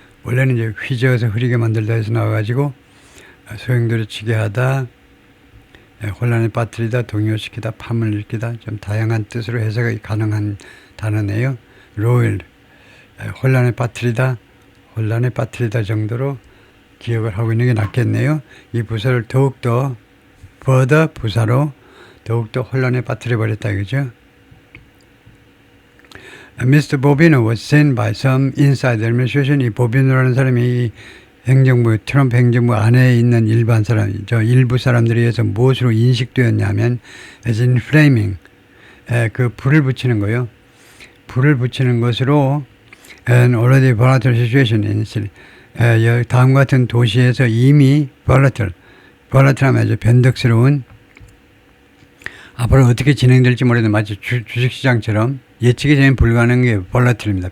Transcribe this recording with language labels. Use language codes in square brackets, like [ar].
[ko] 원래는 이제 휘저어서 흐리게 만들다 해서 나와가지고 소용돌이 치게 하다, 혼란에 빠뜨리다, 동요시키다, 파문을 일으키다, 좀 다양한 뜻으로 해석이 가능한 단어네요. 로일, 혼란에 빠뜨리다, 혼란에 빠뜨리다 정도로 기억을 하고 있는 게 낫겠네요. 이 부서를 더욱더 부사로 더욱더 혼란에 빠뜨려 버렸다 이거죠. [en] Mr. Bobino was sent by some inside the administration. [ko] 이 보비노라는 사람이 이 행정부, 트럼프 행정부 안에 있는 일반 사람, 일부 사람들에 의해서 무엇으로 인식되었냐면 [en] as inflaming, [ko] 그 불을 붙이는 거요. 불을 붙이는 것으로 [en] an already volatile situation in [ko] 다음과 같은 도시에서 이미 volatile하면 아주 변덕스러운, 앞으로 어떻게 진행될지 모르는 마치 주식시장처럼 예측이 되면 불가능한 게 volatile입니다.